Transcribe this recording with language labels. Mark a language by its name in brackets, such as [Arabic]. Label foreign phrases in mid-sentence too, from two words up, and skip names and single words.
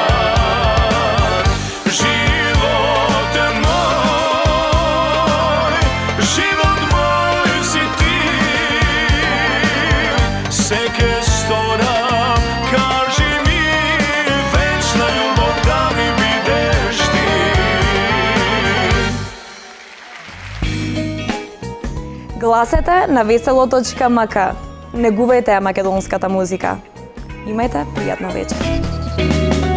[Serbian] Živote moj, život moj si ti, seke stora, kaži mi, večna ljubav da mi bideš ti. [Macedonian] Гласете на весело.мк. Негувајте ја македонската музика. Имајте пријатна вечер.